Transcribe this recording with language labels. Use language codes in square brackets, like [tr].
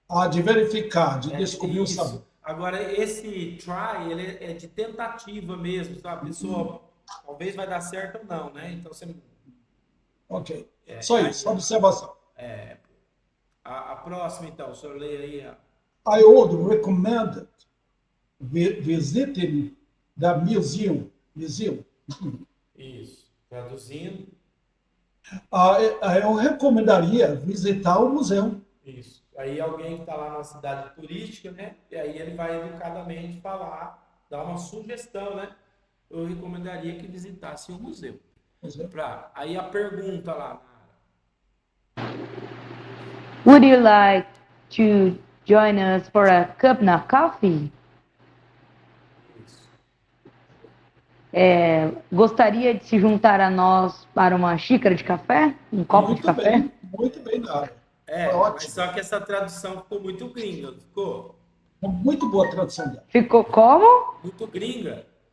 [pt] De verificar, de descobrir o Isso. sabor. Agora, esse try, ele é de tentativa mesmo, sabe? A pessoa talvez vai dar certo ou não, né? Então, você... Ok. Só isso, só observação. É, a próxima, então, o senhor lê aí. [en] I would recommend visiting the museum. Museum. [pt] Isso. Traduzindo, Eu recomendaria visitar o museu. isso. Aí alguém que está lá na cidade turística, né? E aí ele vai educadamente falar, dar uma sugestão, né? Eu recomendaria que visitasse o museu. Museu. Aí a pergunta lá, [en] Would you like to join us for a cup of coffee? [pt] isso. Gostaria de se juntar a nós para uma xícara de café? Um copo de café? Muito bem, Nara. É, Foi mas ótimo. só que essa tradução ficou muito gringa, não ficou? Muito boa a tradução dela. Ficou como? Muito gringa,